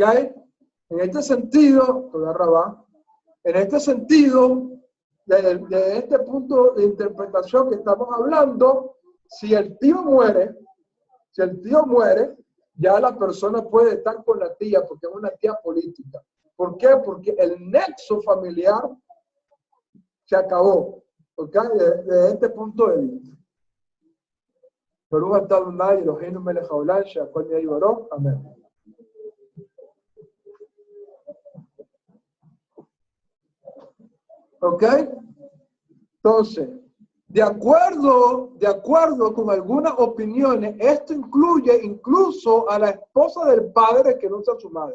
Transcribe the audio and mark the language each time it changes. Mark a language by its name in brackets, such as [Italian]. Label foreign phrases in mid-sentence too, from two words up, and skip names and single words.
[Spanish] En este sentido, en este sentido, de este punto de interpretación que estamos hablando, si el tío muere, ya la persona puede estar con la tía porque es una tía política. ¿Por qué? Porque el nexo familiar se acabó. ¿Ok? De este punto de vista. [Hebrew] ברוך אתה אדוני אלוהינו מלך העולם שהכל נהיה בדברו. [Spanish] Amén. ¿Ok? Entonces, de acuerdo con algunas opiniones, esto incluye incluso a la esposa del padre que no sea su madre.